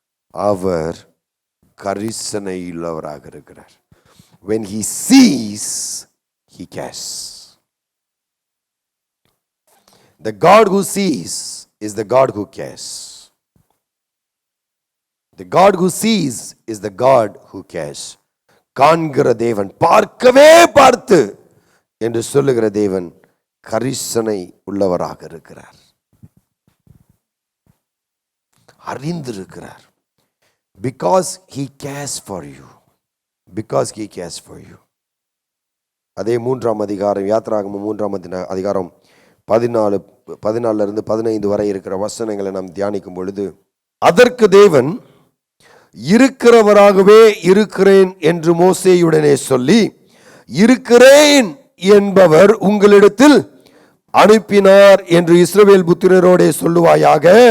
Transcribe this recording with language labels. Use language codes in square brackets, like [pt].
[ta] அவர் கரிசனையுள்ளவராக இருக்கிறார். [en] When he sees, he cares. The God who sees is the God who cares. The God who sees is the God who cares. [ta] காண்கிற தேவன், பார்க்கவே பார்த்து என்று சொல்லுகிற தேவன் கரிசனை உள்ளவராக இருக்கிறார், அறிந்திருக்கிறார். [en] Because he cares for you. Because he cares for you. [ta] அதே 3ஆம் அதிகாரம், யாத்திராகமம் 3ஆம் அதிகாரம் 14 15 வரை இருக்கிற வசனங்களை நாம் தியானிக்கும் பொழுது, அதற்கு தேவன் இருக்கிறவராகவே இருக்கிறேன் என்று மோசேயுடனே சொல்லி, இருக்கிறேன் என்பவர் உங்களிடத்தில் அனுப்பினார் என்று இஸ்ரவேல் புத்திரரோடே சொல்லுவாயாக.